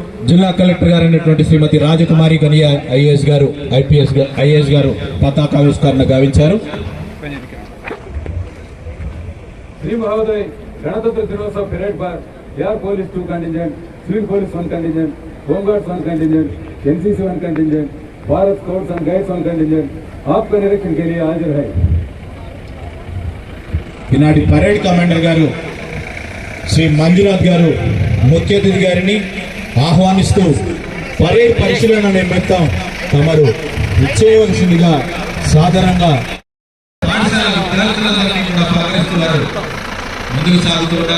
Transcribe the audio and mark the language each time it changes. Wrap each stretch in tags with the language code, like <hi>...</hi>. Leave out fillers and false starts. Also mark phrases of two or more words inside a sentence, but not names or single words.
<te>జిల్లా కలెక్టర్ గారు అయినటువంటి శ్రీమతి రాజకుమారి కనియా ఐఏఎస్ గారు పతాకావిష్కరణ గావించారు.</te> <hi>श्री महोदय गणतंत्र दिनोत्सव परेड पर</hi> <en>air police 2 contingent, civil police 1 contingent, homeguards 1 contingent, NCC 1 contingent,</en> <hi>भारत स्काउट्स एंड गाइड्स</hi> <en>1 contingent</en> <hi>आपका निरीक्षण के लिए हाजिर है.</hi> <te>ఈనాటి</te> <en>parade commander</en> <te>గారు శ్రీ మంజునాథ్ గారు ముఖ్య అతిథి గారిని ఆహ్వానిస్తూ పరేడ్ పరిశీలన నిమిత్తం తమరు ఇచ్చేయవలసిందిగా సాధారణంగా ముందుకు సాగుతున్నారు.</te>